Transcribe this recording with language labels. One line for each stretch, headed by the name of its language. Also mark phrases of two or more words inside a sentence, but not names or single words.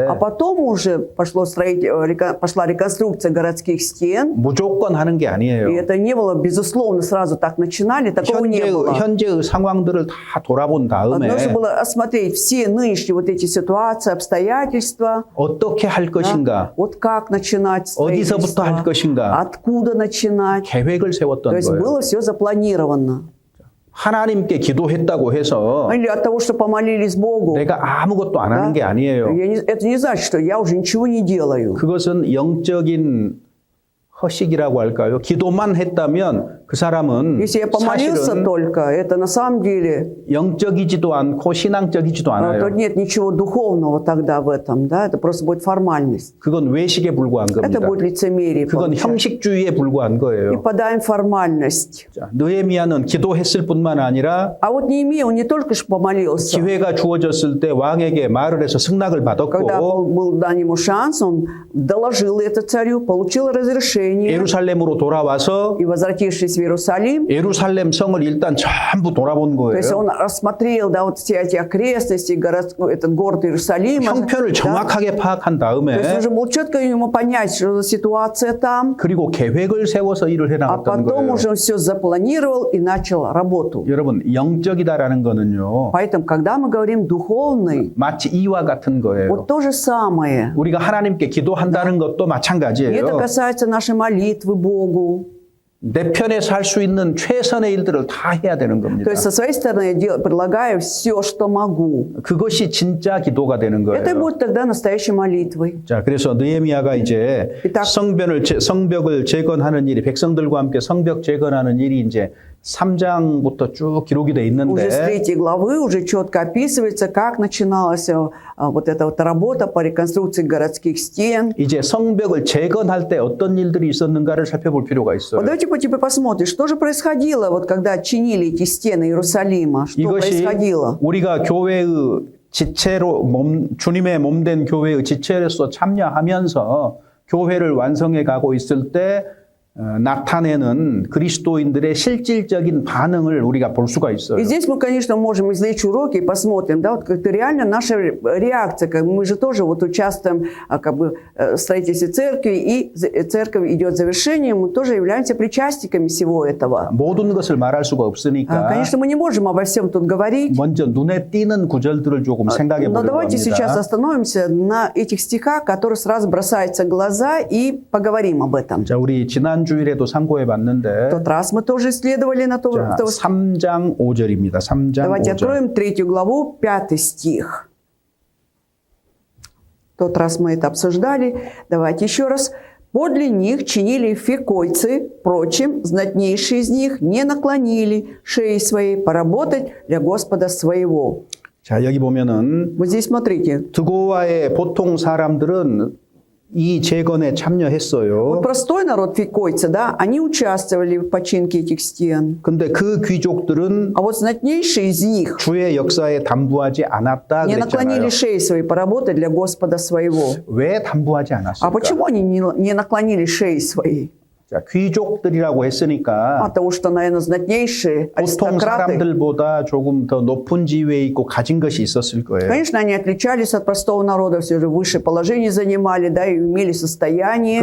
Russian: А потом уже пошла реконструкция городских стен.
Korean: 무조건 하는 게
Russian: И
Korean: 아니에요.
Russian: это не было, безусловно, сразу так начинали, такого не было.
Korean: 현재의 상황들을 다 돌아본 다음에
Russian: Нужно было осмотреть все нынешние вот эти ситуации, обстоятельства.
Korean: 어떻게 할
Russian: Да?
Korean: 것인가,
Russian: Вот как начинать
Korean: 어디서부터 할
Russian: строительство,
Korean: 것인가
Russian: откуда начинать.
Korean: 계획을
Russian: То
Korean: 세웠던
Russian: есть
Korean: 거예요.
Russian: было все запланировано.
Korean: 하나님께 기도했다고 해서
Russian: Или от того, что помолились Богу,
Korean: 내가 아무것도 안 하는
Russian: да,
Korean: 게 아니에요.
Russian: это не значит, что я уже ничего не делаю.
Korean: 그것은 영적인 허식이라고 할까요? 기도만 했다면 그 사람은
Russian: Если я помолился
Korean: 사실은
Russian: только, это на самом деле,
Korean: 영적이지도 않고 신앙적이지도
Russian: то
Korean: 않아요.
Russian: нет ничего духовного тогда в этом, да, это просто будет формальность.
Korean: 그건 외식에 불과한
Russian: Это
Korean: 겁니다.
Russian: будет лицемерие.
Korean: 그건
Russian: получается.
Korean: 형식주의에 불과한
Russian: И
Korean: 거예요.
Russian: подаем формальность.
Korean: 자, 느헤미야는 기도했을 뿐만 아니라
Russian: А вот Неемия, он не только что помолился.
Korean: 기회가 주어졌을 때 왕에게 말을 해서 승낙을
Russian: Когда
Korean: 받았고
Russian: был дан ему шанс, он доложил это царю, получил разрешение.
Korean: 예루살렘으로 돌아와서
Russian: И возвратившись в Иерусалим,
Korean: 예루살렘 성을 일단 전부 돌아본
Russian: то есть
Korean: 거예요.
Russian: он рассмотрел, да, вот все эти окрестности, этот город Иерусалима.
Korean: 형편을
Russian: да.
Korean: 정확하게 파악한
Russian: То есть
Korean: 다음에
Russian: нужно было четко ему понять, что за ситуация там,
Korean: 그리고 계획을 세워서 일을
Russian: а
Korean: 해나갔다는
Russian: потом
Korean: 거예요.
Russian: уже все запланировал и начал работу.
Korean: 여러분 영적이다라는 거는요
Russian: Поэтому, когда мы говорим духовный,
Korean: 마치 이와 같은 거예요.
Russian: вот то же самое.
Korean: 우리가 하나님께 기도한다는 것도
Russian: И это
Korean: 마찬가지예요.
Russian: касается нашей молитвы Богу.
Korean: 내 편에서 할 수 있는 최선의 일들을 다 해야 되는 겁니다.
Russian: То есть со своей стороны я предлагаю все, что могу.
Korean: 그것이 진짜 기도가 되는
Russian: Это
Korean: 거예요.
Russian: будет тогда настоящей молитвой.
Korean: 자, 그래서 느헤미야가 이제 딱- 성벽을 재건하는 일이 백성들과 함께 성벽 재건하는 일이 이제 3장부터 쭉 기록이 돼
Russian: Уже с
Korean: 있는데
Russian: 3 главы уже четко описывается, как начиналась вот эта вот работа по реконструкции городских стен.
Korean: 이제 성벽을 재건할 때 어떤 일들이 있었는가를 살펴볼 필요가
Russian: Вот
Korean: 있어요.
Russian: давайте теперь посмотрим, что же происходило, вот когда чинили эти стены Иерусалима, что
Korean: 이것이
Russian: происходило.
Korean: 우리가 교회의 지체로 주님의 몸된 교회의 지체로서 참여하면서 교회를 완성해 가고 있을 때 나타내는 그리스도인들의 실질적인 반응을 우리가 볼 수가 있어요.
Russian: И здесь мы, конечно, можем извлечь уроки и посмотрим, да, вот как-то реально наша реакция, как мы же тоже вот участвуем как бы в строительстве церкви, и церковь идет завершением, мы тоже являемся причастниками всего этого.
Korean: 모든 것을 말할 수가 없으니까
Russian: Конечно, мы не можем обо всем тут говорить,
Korean: 먼저 눈에 띄는 구절들을 조금 생각해
Russian: но
Korean: 보려고
Russian: давайте сейчас
Korean: 합니다.
Russian: остановимся на этих стихах, которые сразу бросаются в глаза, и поговорим об этом.
Korean: 자, 우리 지난 주일에도 상고해
Russian: В
Korean: 봤는데
Russian: тот раз мы тоже исследовали на то,
Korean: 자, 3장 5절입니다. 3장
Russian: Давайте
Korean: 5절.
Russian: откроем 3 главу, 5 стих. В тот раз мы это обсуждали. Давайте еще раз. «Подле них чинили фикойцы, впрочем, знатнейшие из них не наклонили шеи своей поработать для Господа своего».
Korean: 자, 여기 보면은
Russian: Вот здесь смотрите.
Korean: 드고와의 보통 사람들은 이 재건에 참여했어요.
Russian: Вот простой народ фикойцы, да, они участвовали в починке этих стен.
Korean: 근데 그 귀족들은
Russian: А вот знатнейшие из них
Korean: 주의 역사에 담부하지 않았다
Russian: не наклонили
Korean: 그랬잖아요.
Russian: шеи своей поработать для Господа своего.
Korean: 왜 담부하지
Russian: А
Korean: 않았을까?
Russian: почему они не наклонили шеи своей?
Korean: 자, 귀족들이라고 했으니까
Russian: Потому что, наверное, знатнейшие
Korean: 보통
Russian: аристократы,
Korean: 사람들보다 조금 더 높은 지위에 있고 가진 것이 있었을 거예요.
Russian: конечно, они отличались от простого народа, все же высшее положение занимали, да, и имели состояние.